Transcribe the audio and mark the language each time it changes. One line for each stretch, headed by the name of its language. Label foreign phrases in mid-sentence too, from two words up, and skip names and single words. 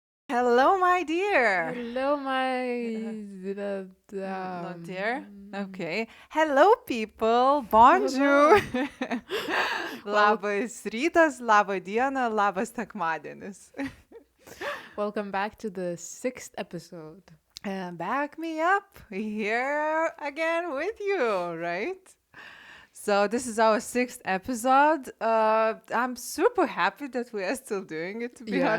English: Hello, my dear. Hello, Not dear. Okay. Hello, people. Bonjour. hello. Well,
Lithuanian: Labas rytas, laba diena, labas sekmadienis.
English: welcome back to the sixth episode. And back me up here again with you, right? So this is our sixth episode. I'm super happy that we are still doing it, to be Yeah.